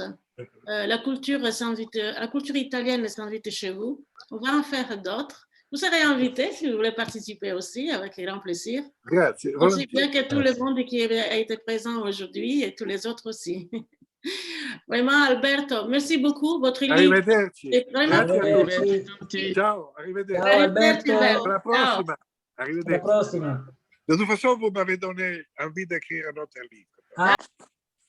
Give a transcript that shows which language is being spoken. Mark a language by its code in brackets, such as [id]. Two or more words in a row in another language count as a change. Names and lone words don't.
[fr] La culture italienne s'invite chez vous. On va en faire d'autres. Vous serez invité si vous voulez participer aussi, avec grand plaisir. [it] Grazie, [fr] Aussi bien [it] volentieri. [fr] que tout le monde qui a été présent aujourd'hui et tous les autres aussi. Vraiment, Alberto, merci beaucoup. Votre livre [it] Arrivederci. [fr] est vraiment [it] Grazie a Arrivederci. tutti. Ciao, arrivederci. Ciao, Arrivederci, Alberto. Alla Alberto. Ciao. prossima. Alla Arrivederci. prossima. [fr] De toute façon, vous m'avez donné envie d'écrire un autre livre. Ah.